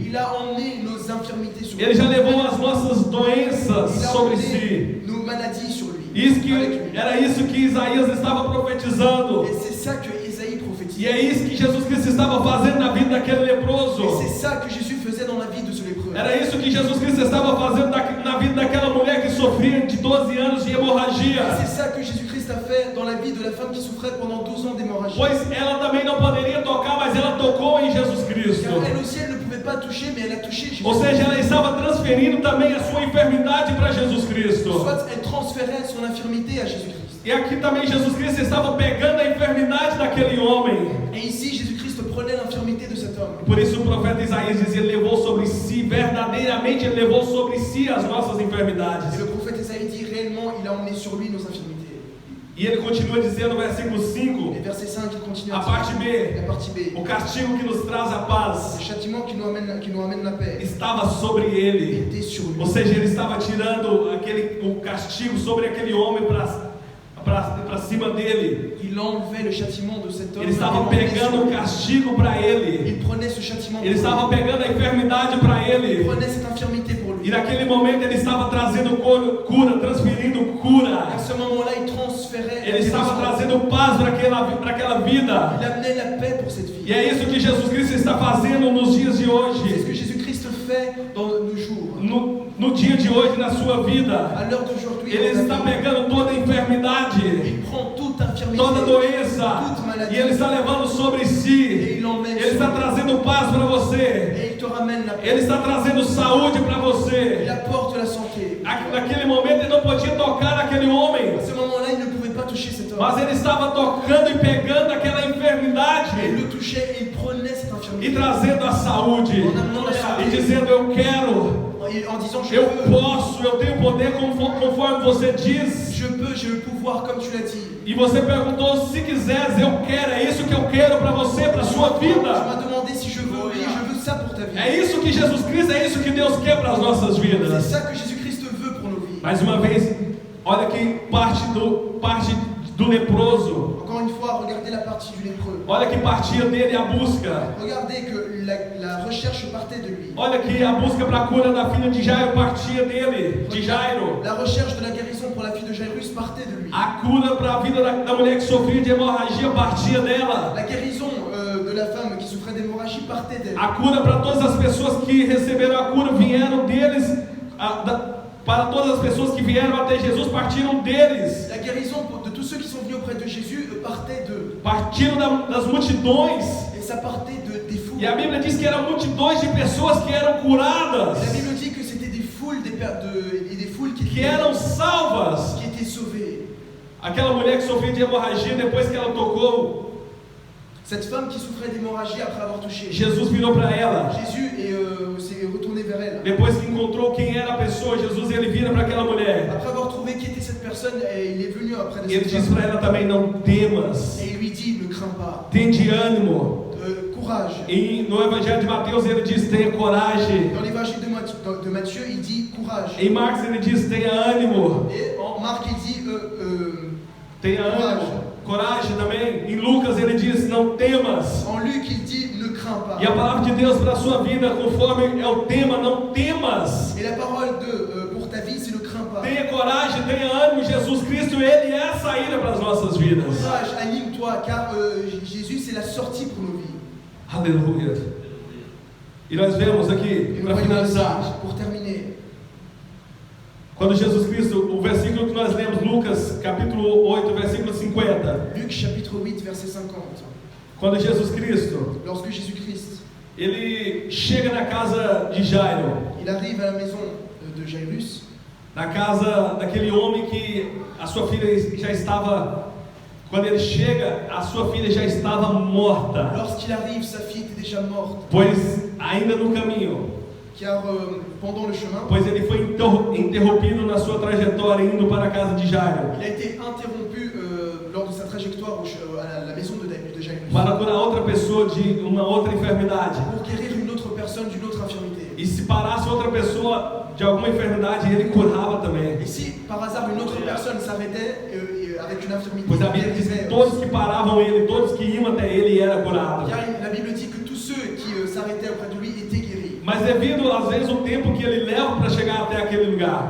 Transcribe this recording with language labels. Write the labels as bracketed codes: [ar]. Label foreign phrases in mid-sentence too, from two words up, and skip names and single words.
[fr] Il a emmené nos infirmités sur [pt] Ele [fr] lui. [pt] já levou as nossas doenças [fr] Il a [pt] sobre [fr] emmené [pt] si. [fr] nos maladies sur lui. [pt] Isso que, [fr] Avec lui. [pt] era isso que Isaías estava profetizando. [fr] Et c'est ça que Isaïe [pt] E [fr] prophétisait. [pt] é isso que Jesus Cristo estava fazendo na vida daquele leproso. [fr] Et c'est ça que Jésus faisait dans la vie de ce lépreux. [pt] Era isso que Jesus Cristo estava fazendo na vida daquela mulher que sofria de 12 anos de [fr] Et [pt] hemorragia. [fr] c'est ça que Jésus-Christ a fait dans la vie de la femme qui souffrait pendant 12 ans d'hémorragie. [pt] Pois ela também não poderia tocar, mas ela tocou em Jesus Cristo. [fr] Car elle aussi, elle ne pouvait pas toucher, mais elle a touché Jésus. [pt] Ou seja, ela estava transferindo também a sua enfermidade para Jesus Cristo. [fr] Soit elle transférait son infirmité à Jésus-Christ. [pt] E aqui também Jesus Cristo estava pegando a enfermidade daquele homem. [fr] Et ici, Jésus-Christ prenait l'infirmité de cet homme. [pt] Por isso o profeta Isaías dizia, ele levou sobre si, verdadeiramente ele levou sobre si as nossas [fr] Et [pt] enfermidades. [fr] le prophète Isaïe dit réellement, il a emmené sur lui nos infirmités. [pt] E ele continua dizendo no versículo 5, [fr] Et verset 5, il continue [pt] a [fr] à [pt] parte [fr] dire, [pt] B, [fr] la partie B, [pt] o castigo que nos traz a paz [fr] le châtiment qui nous amène la paix, [pt] estava sobre ele. [fr] était sur lui. [pt] Ou seja, ele estava tirando o castigo sobre aquele homem para cima dele. [fr] Il enlevait le châtiment de cet homme. [pt] Ele estava [fr] et l'emmenait [pt] pegando [fr] sur [pt] o [fr] lui. [pt] castigo para ele. [fr] Il prenait ce châtiment [pt] Ele [fr] pour [pt] estava [fr] lui. [pt] pegando a enfermidade para [fr] Il [pt] ele. [fr] prenait cette infirmité pour lui. [pt] E naquele momento ele estava trazendo cura, transferindo cura. [fr] À ce moment-là, il transférait. [pt] Ele [fr] la [pt] estava [fr] guérison. [pt] trazendo paz para aquela vida. [fr] Il amenait la paix pour cette vie. [pt] E é isso que Jesus Cristo está fazendo nos dias de [fr] C'est ce [pt] hoje. [fr] que Jésus-Christ fait dans nos jours. [pt] No dia de hoje, na sua vida. [fr] À l'heure d'aujourd'hui, [pt] Ele [fr] dans [pt] está [fr] ta vie, [pt] pegando toda a enfermidade, [fr] il prend toute infirmité, [pt] toda doença, [fr] toute maladie, [pt] e Ele está levando sobre [fr] et [pt] si. [fr] il l'emmène [pt] Ele [fr] sur [pt] está [fr] lui. [pt] trazendo paz para você. [fr] Et il te ramène la paix. [pt] Ele está trazendo saúde para [fr] Il [pt] você. [fr] apporte la santé. [pt] Naquele momento ele não podia tocar naquele homem, [fr] À ce moment-là, il ne pouvait pas toucher cet homme. [pt] mas ele estava tocando e pegando aquela [fr] Et il [pt] enfermidade [fr] le touchait et il prenait cette [pt] e [fr] infirmité. [pt] trazendo a saúde e dizendo: eu quero, [fr] En disant, je [pt] eu [fr] peux, [pt] posso, eu tenho poder conforme você diz. [fr] je peux, j'ai le pouvoir comme tu l'as dit. [pt] E você perguntou: se quiseres, eu quero. É isso que eu quero para você, para sua [fr] Tu [pt] vida. [fr] m'as demandé si je veux, oui, je veux ça pour ta vie. [pt] É isso que Jesus Cristo, é isso que Deus quer para as nossas [fr] C'est [pt] vidas. [fr] ça que Jésus-Christ veut pour nos vies. [pt] Mais uma vez, olha que parte do leproso. [fr] Encore une fois, regardez la partie du lépreux. [pt] Olha que partia dele a busca. [fr] Regardez que la recherche partait de lui. [pt] Olha que a busca para a cura da filha de Jairo partia dele, de Jairo. [fr] La recherche de la guérison pour la fille de Jairus partait de lui. [pt] A cura para a vida da mulher que sofria de hemorragia partia dela. [fr] La guérison de la femme qui souffrait d'hémorragie partait d'elle. [pt] A cura para todas as pessoas que receberam a cura vieram deles. Para todas as pessoas que vieram até Jesus partiram deles. [fr] La guérison de tous ceux qui sont venus auprès de Jésus partait d'eux. [pt] Partiram das multidões. [fr] Et ça partait des foules. [pt] E a Bíblia diz que eram multidões de pessoas que eram curadas. [fr] La Bible dit que c'était des foules, des foules qui [pt] que eram salvas. [fr] qui étaient sauvées. [pt] Aquela mulher que sofria de hemorragia depois que ela tocou, [fr] Cette femme qui souffrait d'hémorragie après avoir touché. [pt] Jesus virou para ela. [fr] Jésus s'est retourné vers elle. [pt] Depois que encontrou quem era a pessoa, Jesus ele vira para aquela mulher. [fr] Après avoir trouvé qui était cette personne, il est venu auprès de [pt] E ele [fr] cette [pt] diz [fr] femme. [pt] para ela também: não temas, [fr] Et il lui dit, ne crains pas, [pt] tende ânimo. [fr] courage. [pt] E no Evangelho de Mateus ele diz: tenha coragem. [fr] Dans l'évangile de Matthieu, il dit courage. [pt] Em Marcos ele diz: tenha ânimo. [fr] Et en Marc, il dit [pt] Tenha ânimo. Coragem também. Em Lucas ele diz: não temas. [fr] en Luc, il dit ne crains pas. [pt] E a palavra de Deus para a sua vida, conforme é o tema, não temas. [fr] Et la parole pour ta vie, c'est ne crains pas. [pt] Tenha coragem, tenha ânimo. Jesus Cristo, Ele é a saída para as nossas vidas. [fr] Courage, anime-toi, car Jésus, c'est la sortie pour nos vies. [pt] Aleluia. E nós vemos aqui, [fr] Et nous [pt] para [fr] voyons [pt] finalizar, [fr] ici, pour terminer, [pt] quando Jesus Cristo, o versículo que nós lemos, Lucas capítulo 8, versículo 50. [fr] Luc chapitre 8, verset 50. [pt] Quando Jesus Cristo, [fr] Lorsque Jésus-Christ, [pt] ele chega na casa de Jairo, [fr] il arrive à la maison de Jairus, [pt] na casa daquele homem que a sua filha já estava, quando ele chega, a sua filha já estava morta, [fr] lorsqu'il arrive, sa fille était déjà morte, [pt] pois ainda no caminho, [fr] car pendant le chemin, [pt] pois ele foi interrompido na sua trajetória indo para a casa de Jairo, [fr] il a été interrompu lors de sa trajectoire à la maison de Jairus, [pt] para curar outra pessoa de uma outra enfermidade. [fr] pour guérir une autre personne d'une autre infirmité. [pt] E se parasse outra pessoa de alguma enfermidade, ele curava também. [fr] Et si par hasard une autre personne s'arrêtait avec une infirmité, [pt] Pois a [fr] il [pt] Bíblia diz que [fr] guérissait. [pt] todos que paravam ele, todos que iam até ele, era curado. [fr] Car la Bible dit que tous ceux qui s'arrêtaient auprès de lui étaient guéris. [pt] Mas devido às vezes o tempo que ele leva para chegar até aquele lugar,